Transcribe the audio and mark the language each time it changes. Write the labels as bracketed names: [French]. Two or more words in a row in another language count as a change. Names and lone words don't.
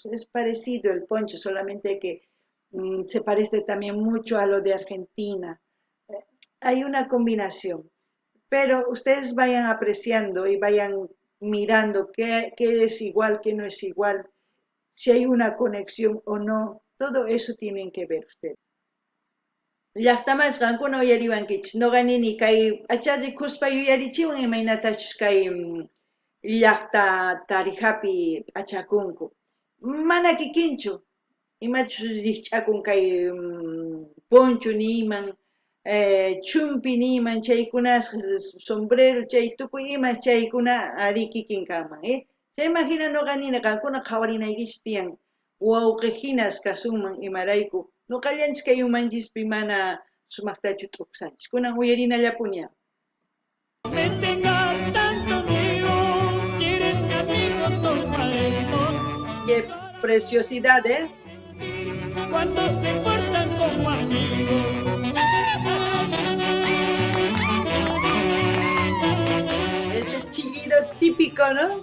[Spanish] Es parecido el poncho, solamente que se parece también mucho a lo de Argentina. Hay una combinación, pero ustedes vayan apreciando y vayan mirando qué es igual, qué no es igual. si hay una conexión o no, todo eso tienen que ver ustedes. [Quechua] Llaqtamas qankuna uyariwankichis, noqanini kay achachi kuspa yuyarichiwan imaynatachus kay llaqta tarijapi achakunku. Mana kikinchu, imachus rikch'akun kay poncho niman, chumpi niman chaykunas sombrero chay tukuy ima chaykuna ari kikin kanman, chay imagina noqanina qankuna qhawarinaykichis tiyan wawqihinas kasunman imarayku noqallanchis kay umanchispi mana sumaqtachu t'uqsanchis kunan uyarinallapuña. [Spanish] Me tengas tanto miedo, si eres mi amigo tomaremos. Qué preciosidad, Cuando se portan como amigos. Ese chillido típico, ¿no?